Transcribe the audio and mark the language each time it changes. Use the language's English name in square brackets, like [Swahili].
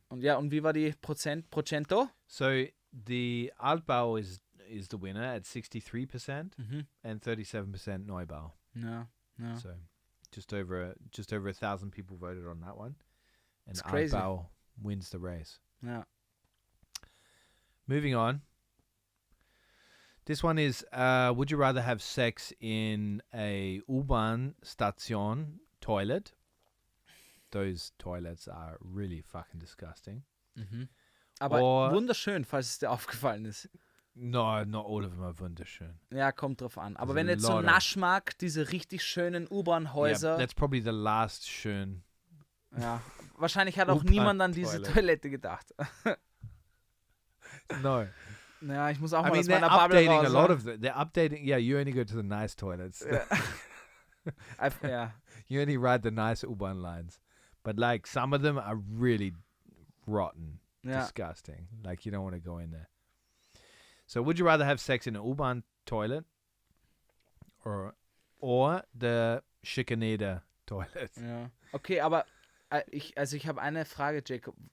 [German] Und wie war die Procento? [English] So the Altbau is the winner at 63% and 37% Neubau. Yeah. So just over 1,000 people voted on that one. And it's crazy. Altbau wins the race. Yeah. Moving on. This one is, would you rather have sex in a U-Bahn station toilet? Those toilets are really fucking disgusting. [German] Aber wunderschön, falls es dir aufgefallen ist. [English] No, not all of them are wunderschön. [German] Ja, kommt drauf an. Aber wenn du jetzt so Nasch mag, diese richtig schönen U-Bahn-Häuser. [English] Yeah, that's probably the last schön. [German] Ja, wahrscheinlich hat auch niemand an diese Toilette gedacht. [English] No. [German] Ja, ich muss auch mal aus meiner Bubble raus. [English] They're updating. Yeah, you only go to the nice toilets. Yeah. You only ride the nice U-Bahn lines. But like some of them are really rotten, disgusting. Like you don't want to go in there. So would you rather have sex in an U-Bahn toilet or the Schikaneder toilet? [German] Ja. Okay, aber ich habe eine Frage, Jacob.